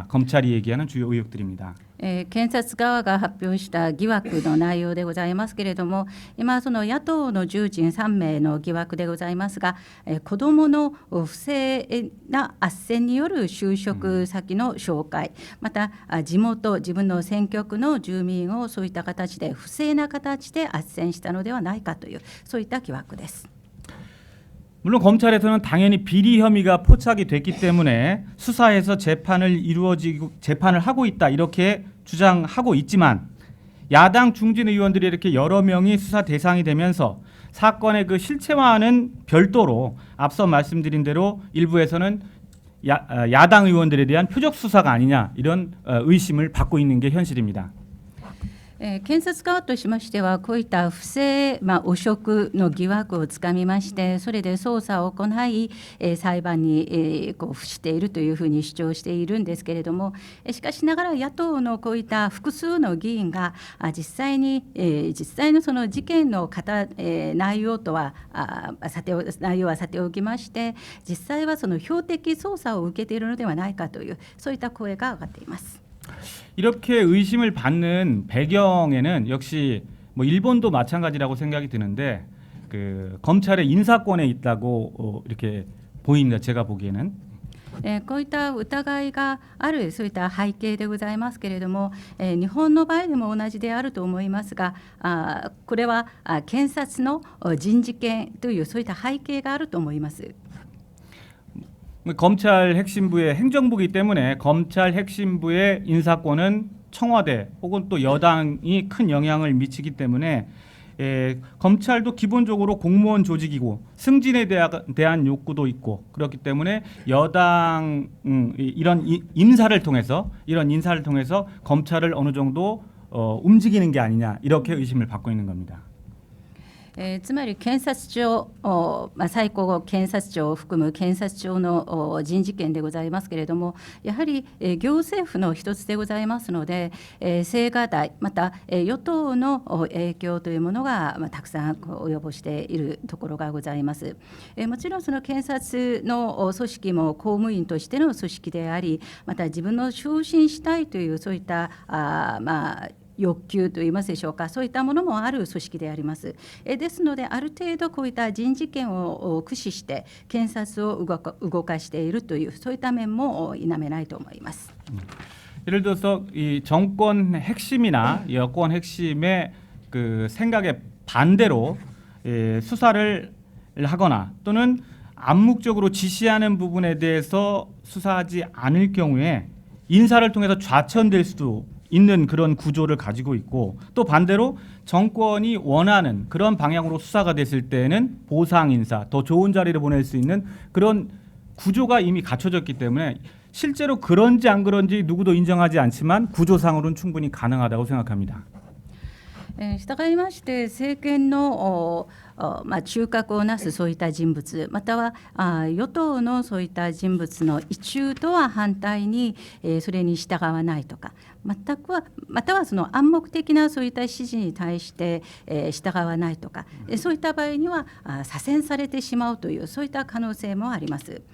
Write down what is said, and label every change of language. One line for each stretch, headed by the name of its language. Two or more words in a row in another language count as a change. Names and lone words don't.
Korean: 검찰이 얘기하는 주요 의혹들입니다.
Japanese: 検察側が発表した疑惑の内容でございますけれども、今その野党の重鎮3名の疑惑でございますが、子どもの不正な斡旋による就職先の紹介、また地元自分の選挙区の住民をそういった形で不正な形で斡旋したのではないかというそういった疑惑です。
Korean: 물론 검찰에서는 당연히 비리 혐의가 포착이 됐기 때문에 수사해서 재판을 하고 있다 이렇게 주장하고 있지만 야당 중진 의원들이 이렇게 여러 명이 수사 대상이 되면서 사건의 그 실체와는 별도로 앞서 말씀드린 대로 일부에서는 야당 의원들에 대한 표적 수사가 아니냐 이런 의심을 받고 있는 게 현실입니다.
Japanese: 検察側としましてはこういった不正、汚職の疑惑をつかみましてそれで捜査を行い、裁判に、付しているというふうに主張しているんですけれども、しかしながら野党のこういった複数の議員が実際のその事件の内容とは内容はさておきまして実際はその標的捜査を受けているのではないかというそういった声が上がっています。
Korean: 이렇게 의심을 받는 배경에는 역시 뭐 일본도 마찬가지라고 생각이 드는데 그 검찰의 인사권에 있다고 이렇게 보입니다. 제가 보기에는.
Japanese: こういった疑いがあるそういった背景でございますけれども、日本の場合でも同じであると思いますが、これは検察の人事権というそういった背景があると思います。
Korean: 검찰 핵심부의 행정부이기 때문에 검찰 핵심부의 인사권은 청와대 혹은 또 여당이 큰 영향을 미치기 때문에 검찰도 기본적으로 공무원 조직이고 승진에 대한 욕구도 있고 그렇기 때문에 여당 이런 인사를 통해서 검찰을 어느 정도 움직이는 게 아니냐 이렇게 의심을 받고 있는 겁니다.
Japanese: つまり検察庁、最高検察庁を含む検察庁の人事権でございますけれどもやはり行政府の一つでございますので青瓦台また与党の影響というものがたくさん及ぼしているところがございます。もちろんその検察の組織も公務員としての組織でありまた自分の昇進したいというそういった欲求といいますでしょうかそういったものもある組織であります。ですのである程度こういった人事権を駆使して検察を動かしているというそういった面も否めないと思います。
Korean: 예를 들어서 이 정권 핵심이나 여권 핵심의 그 생각에 반대로 수사를 하거나 또는 암묵적으로 지시하는 부분에 대해서 수사하지 않을 경우에 인사를 통해서 좌천될 수도 있는 그런 구조를 가지고 있고 또 반대로 정권이 원하는 그런 방향으로 수사가 됐을 때는 보상 인사, 더 좋은 자리를 보낼 수 있는 그런 구조가 이미 갖춰졌기 때문에 실제로 그런지 안 그런지 누구도 인정하지 않지만 구조상으로는 충분히 가능하다고 생각합니다.
Japanese: 従いまして政権の中核をなすそういった人物、または与党のそういった人物の意中とは反対に、それに従わないとか、またはその暗黙的なそういった指示に対して、従わないとか、そういった場合には左遷されてしまうというそういった可能性もあります。